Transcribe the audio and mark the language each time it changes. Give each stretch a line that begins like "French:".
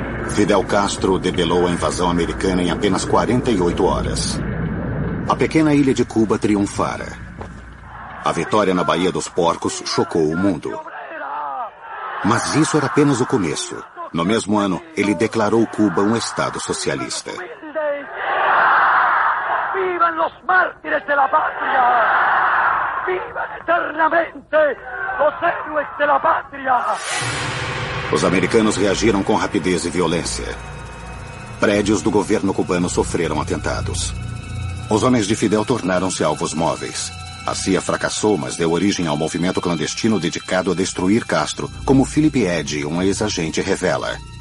Portuguese: Fidel Castro debelou a invasão americana em apenas 48 horas. A pequena ilha de Cuba triunfara. A vitória na Baía dos Porcos chocou o mundo. Mas isso era apenas o começo. No mesmo ano, ele declarou Cuba um estado socialista.
Spanish: ¡Vivan los mártires de la patria! ¡Vivan eternamente los héroes de la patria!
Portuguese: Os americanos reagiram com rapidez e violência. Prédios do governo cubano sofreram atentados. Os homens de Fidel tornaram-se alvos móveis. A CIA fracassou, mas deu origem ao movimento clandestino dedicado a destruir Castro, como Philip Eddy, um ex-agente, revela.